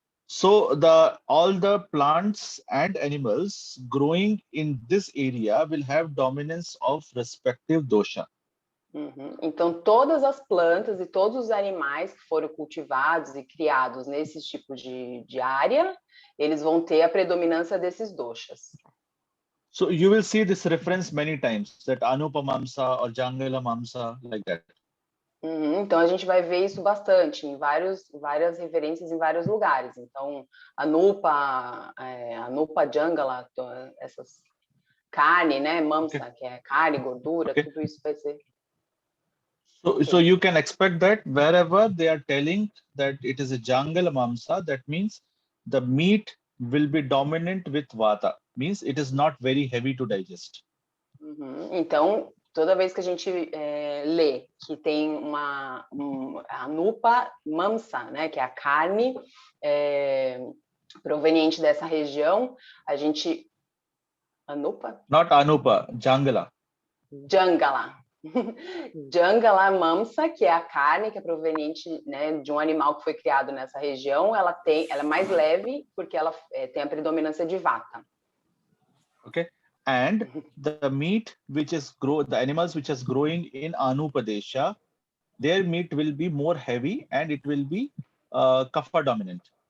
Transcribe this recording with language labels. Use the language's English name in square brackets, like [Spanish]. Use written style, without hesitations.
[English] So all the plants and animals growing in this area will have dominance of respective dosha. [Portuguese] Então, todas as plantas e todos os animais que foram cultivados e criados nesses tipos de área, eles vão ter a predominância desses doshas. [English] So you will see this reference many times, that Anupa Mamsa or Jangala Mamsa, like that. [Portuguese] Então, a gente vai ver isso bastante em várias referências em vários lugares. Então, Anupa Jangala, essas carne, né, Mamsa, que é carne, gordura, tudo isso vai ser. [English] So you can expect that wherever they are telling that it is a Jangala Mamsa, that means the meat will be dominant with Vata, means it is not very heavy to digest. [Portuguese] Então, toda vez que a gente lê que tem uma Anupa Mamsa, né, que é a carne proveniente dessa região, a gente... Anupa? [English] Not Anupa, Jangala. Jangala. [Portuguese] Jangala Mamsa, que é a carne que é proveniente, né, de um animal que foi criado nessa região, ela é mais leve porque ela tem a predominância de Vata. [English] Okay. And the meat the animals which is growing in Anupadesha, their meat will be more heavy and it will be Kapha dominant.